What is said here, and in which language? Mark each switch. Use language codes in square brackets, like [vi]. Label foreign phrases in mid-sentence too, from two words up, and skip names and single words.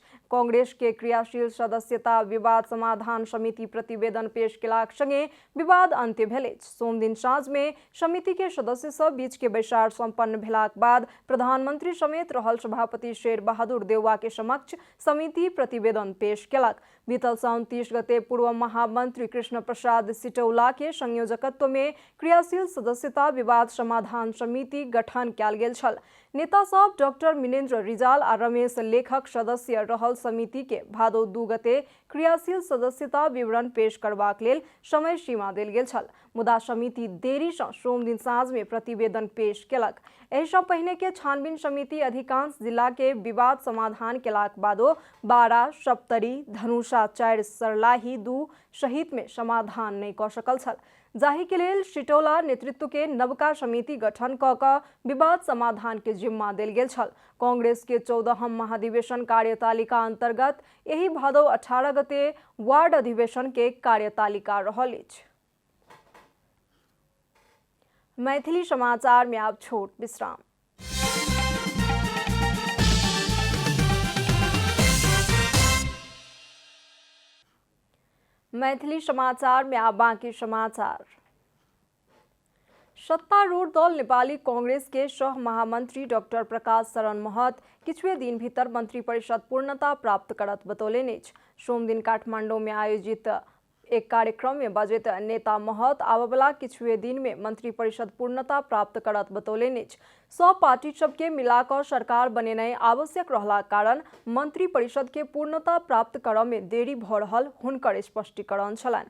[mai] कांग्रेस के क्रियाशील सदस्यता विवाद समाधान समिति प्रतिवेदन पेश केलाक संगे विवाद अंत्य भेल अछि। सोम दिन साँझ में समिति के सदस्य सब बीच के बैसार संपन्न भेलाक बाद प्रधानमंत्री समेत रहल सभापति शेर बहादुर देउवा के समक्ष समिति प्रतिवेदन पेश केलक। बीतल 29 गते पूर्व महामंत्री कृष्ण प्रसाद सिटौला के संयोजकत्व में क्रियाशील सदस्यता विवाद समाधान समिति गठन कयल गेल छल। नेता सब डॉक्टर मिनेन्द्र रिजाल आ रमेश लेखक सदस्य रहल समिति के भादो 2 गते क्रियाशील सदस्यता विवरण पेश करबाक लेल समय सीमा देल गेल छल। मुदा समिति देरी से सोम दिन साँझ में प्रतिवेदन पेश केलक। एहि सँ पहिने के छानबीन समिति अधिकांश जिला के विवाद समाधान केलाक बादो बारा, सप्तरी, धनुषा 4, सर्लाही 2 सहित में समाधान नहीं कऽ सकल छल। जाहि के लेल सिटौला नेतृत्व के नवका समिति गठन क विवाद समाधान के जिम्मा देल गेल छल। कांग्रेस के 14हम महाधिवेशन कार्यतालिका अंतर्गत यही भादौ 18 गते वार्ड अधिवेशन के कार्यतालिका रहल अछि। मैथिली समाचार में आप छोट विश्राम। मैथिली समाचार में आप बाकी समाचार। सत्तारूढ़ दल नेपाली कांग्रेस के सह महामंत्री डॉक्टर प्रकाश शरण महत किछुए दिन भीतर मंत्री परिषद पूर्णता प्राप्त करत बतौलेनि। सोम दिन काठमांडू में आयोजित एक कार्यक्रम में बजैत नेता महत आबवला किछुए दिन में मंत्री परिषद पूर्णता प्राप्त करत बतौलेनि। सब पार्टी सबके मिलाकर सरकार बनेनाइ आवश्यक रहला कारण मंत्री परिषद के पूर्णता प्राप्त करऽ में देरी भ रहल हुनकर स्पष्टीकरण छलनि।